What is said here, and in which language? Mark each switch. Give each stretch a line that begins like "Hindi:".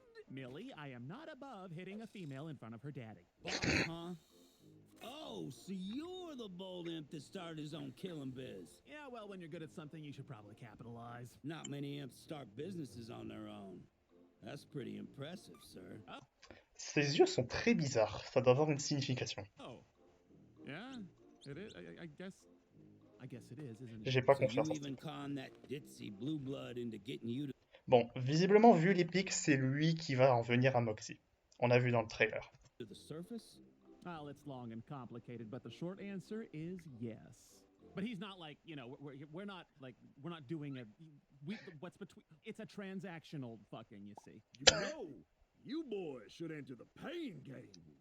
English: Millie, I am not above hitting a female in front of her daddy. Huh? Oh, so you're the bold imp that started his own killing biz. Yeah, well, when you're good at something, you should probably capitalize. Not many imps start businesses on their own. That's pretty impressive, sir.
French: ses yeux sont très bizarres. Ça doit avoir une signification.
English: Oh. Yeah, it is. I guess it is, isn't it?
French: J'ai pas
English: So you
French: confiance en
English: even conned that ditzy blue blood into getting you to
French: Bon, visiblement, vu les pics, c'est lui qui va en venir à Moxie. On a vu dans le trailer.
English: the surface? Well, it's long and complicated, but the short answer is yes. But he's not like, you know, we're not like, we're not doing a, what's between, it's a transactional fucking, you see. You know, you boys should enter the pain games.